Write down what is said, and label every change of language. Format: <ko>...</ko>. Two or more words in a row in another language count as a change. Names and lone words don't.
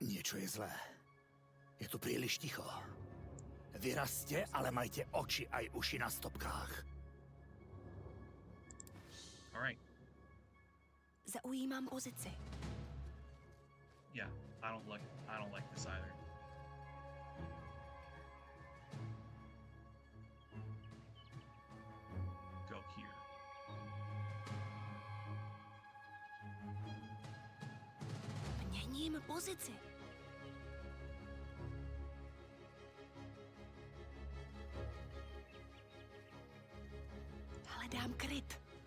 <sk>Čo je zlé? Je tu príliš ticho. Vyrazte, ale majte oči aj uši na stopkách.</sk> <en>All right.</en> <cs>Zaujímám pozici.</cs> <en>Yeah, I don't like this either. Go here.</en> <cs>Měním pozici. Hledám kryt.</cs>